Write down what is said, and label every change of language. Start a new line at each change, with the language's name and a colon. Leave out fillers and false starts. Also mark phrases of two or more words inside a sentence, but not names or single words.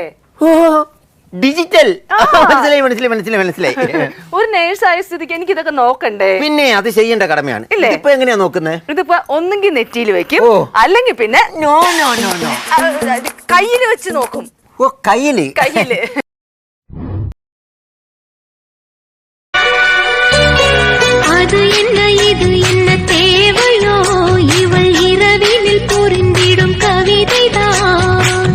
Malayalam: ഓ, ഡിജിറ്റൽ. മനസ്സിലായി. ഒരു നേഴ്സ് ആയ സ്ഥിതിക്ക് എനിക്ക് ഇതൊക്കെ നോക്കണ്ടേ? പിന്നെ അത് ചെയ്യേണ്ട കടമയാണ്. ഇല്ലേ? ഇപ്പൊ എങ്ങനെയാ നോക്കുന്നത്? ഇതിപ്പോ ഒന്നെങ്കിൽ നെറ്റിയിൽ വെക്കും, ഓ. അല്ലെങ്കിൽ പിന്നെ നോ കയ്യിൽ വെച്ച് നോക്കും. ഓ, കയ്യില്.
Tamil: அது என்ன இது என்ன தேவையோ இவள் இரவினில் புரிந்திடும் கவிதைதான்.